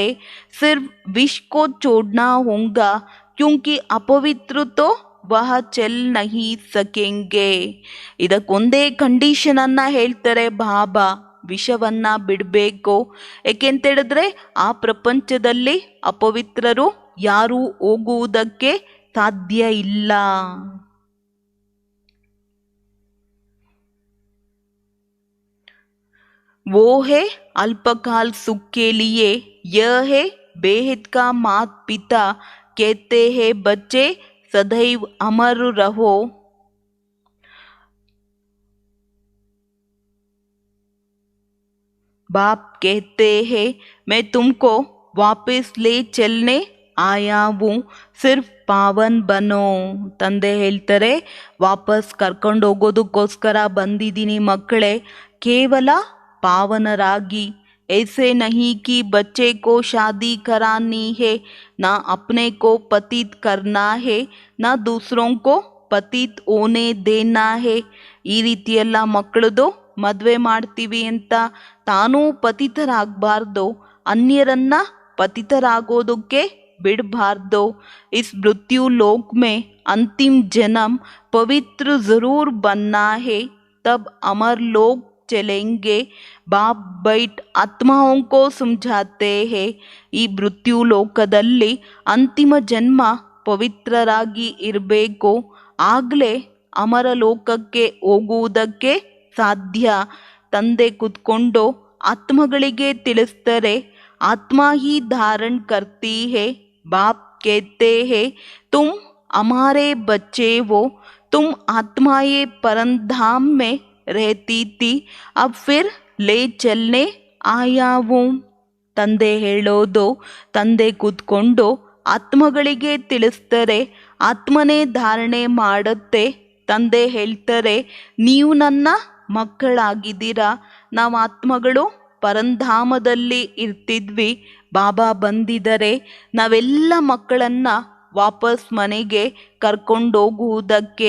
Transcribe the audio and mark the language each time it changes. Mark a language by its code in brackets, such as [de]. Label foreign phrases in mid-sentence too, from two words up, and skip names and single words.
[hi] सिर्फ विष को छोड़ना होगा, क्योंकि अपवित्र तो वह चल नहीं सकेंगे. [kn] ಇದಕ್ಕೊಂದೇ ಕಂಡೀಷನನ್ನು ಹೇಳ್ತಾರೆ ಬಾಬಾ, ವಿಷವನ್ನ ಬಿಡಬೇಕು. ಏಕೆಂತೇಳಿದ್ರೆ ಆ ಪ್ರಪಂಚದಲ್ಲಿ ಅಪವಿತ್ರರು ಯಾರೂ ಹೋಗುವುದಕ್ಕೆ ಸಾಧ್ಯ ಇಲ್ಲ. [hi] वो है अल्पकाल सुख के लिए, यह है बेहद का मात पिता कहते हैं बच्चे सदैव अमर रहो. बाप कहते हैं मैं तुमको वापस ले चलने आया हूँ, सिर्फ पावन बनो. [kn] ತಂದೆ ಹೇಳ್ತಾರೆ, ವಾಪಸ್ ಕರ್ಕೊಂಡು ಹೋಗೋದಕ್ಕೋಸ್ಕರ ಬಂದಿದ್ದೀನಿ ಮಕ್ಕಳೇ, ಕೇವಲ ಪಾವನರಾಗಿ. [hi] ऐसे नहीं कि बच्चे को शादी करानी है, ना अपने को पतित करना है, ना दूसरों को पतित होने देना है. [kn] ಈ ರೀತಿಯೆಲ್ಲ ಮಕ್ಕಳದು ಮದುವೆ ಮಾಡ್ತೀವಿ ಅಂತ ತಾನೂ ಪತಿತರಾಗಬಾರ್ದು, ಅನ್ಯರನ್ನ ಪತಿತರಾಗೋದಕ್ಕೆ बिड़बार्दो. [hi] इस मृत्यु लोक में अंतिम जन्म पवित्र जरूर बनना है, तब अमर लोक चलेंगे. बाप बैठ आत्माओं को समझाते हैं. [kn] ಈ ಮೃತ್ಯು ಲೋಕದಲ್ಲಿ ಅಂತಿಮ ಜನ್ಮ ಪವಿತ್ರರಾಗಿ ಇರಬೇಕು, ಆಗಲೇ ಅಮರ ಲೋಕಕ್ಕೆ ಹೋಗುವುದಕ್ಕೆ ಸಾಧ್ಯ. ತಂದೆ ಕುತ್ಕೊಂಡು ಆತ್ಮಗಳಿಗೆ ತಿಳಿಸ್ತಾರೆ, [hi] आत्मा ही धारण करती है. बाप कहते हैं तुम हमारे बच्चे हो, तुम आत्माएं परमधाम में रहती थी, अब फिर ले चलने आया हूँ. [kn] ತಂದೆ ಹೇಳೋದು, ತಂದೆ ಕೂತ್ಕೊಂಡು ಆತ್ಮಗಳಿಗೆ ತಿಳಿಸ್ತಾರೆ, ಆತ್ಮನೇ ಧಾರಣೆ ಮಾಡುತ್ತೆ. ತಂದೆ ಹೇಳ್ತಾರೆ, ನೀವು ನನ್ನ ಮಕ್ಕಳಾಗಿದ್ದೀರಾ, ನಾವು ಆತ್ಮಗಳು ಪರಂಧಾಮದಲ್ಲಿ ಇರ್ತಿದ್ವಿ, ಬಾಬಾ ಬಂದಿದ್ದಾರೆ, ನಾವೆಲ್ಲ ಮಕ್ಕಳನ್ನು ವಾಪಸ್ ಮನೆಗೆ ಕರ್ಕೊಂಡೋಗುವುದಕ್ಕೆ.